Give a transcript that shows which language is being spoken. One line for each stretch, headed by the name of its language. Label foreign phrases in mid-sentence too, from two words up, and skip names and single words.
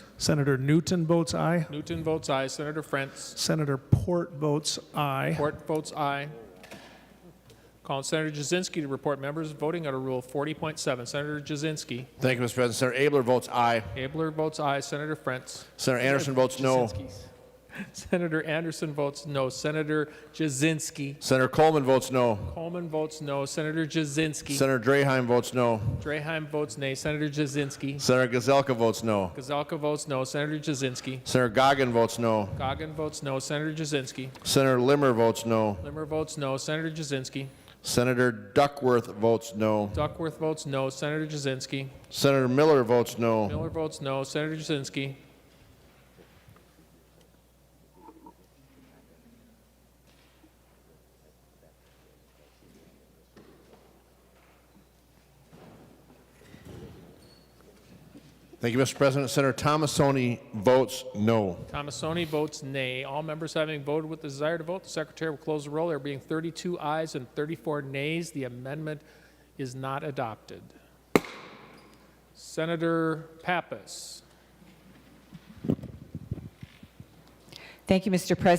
English: Senator Newton votes aye. Newton votes aye. Senator Friends. Senator Port votes aye. Port votes aye. Calling Senator Jasinski to report members voting under Rule 40.7. Senator Jasinski. Thank you, Mr. President. Senator Abler votes aye. Abler votes aye. Senator Friends. Senator Anderson votes no. Senator Anderson votes no. Senator Jasinski. Senator Coleman votes no. Coleman votes no. Senator Jasinski. Senator Draheim votes no. Draheim votes nay. Senator Jasinski. Senator Gazelka votes no. Gazelka votes no. Senator Jasinski. Senator Goggin votes no. Goggin votes no. Senator Jasinski. Senator Limmer votes no. Limmer votes no. Senator Jasinski. Senator Duckworth votes no. Duckworth votes no. Senator Jasinski. Senator Miller votes no. Miller votes no. Senator Jasinski. Thank you, Mr. President. Senator Tomassoni votes no. Tomassoni votes nay. All members having voted with the desire to vote, the Secretary will close the roll. There being 32 ayes and 34 nays, the amendment is not adopted. Senator Pappas. Thank you, Mr. President.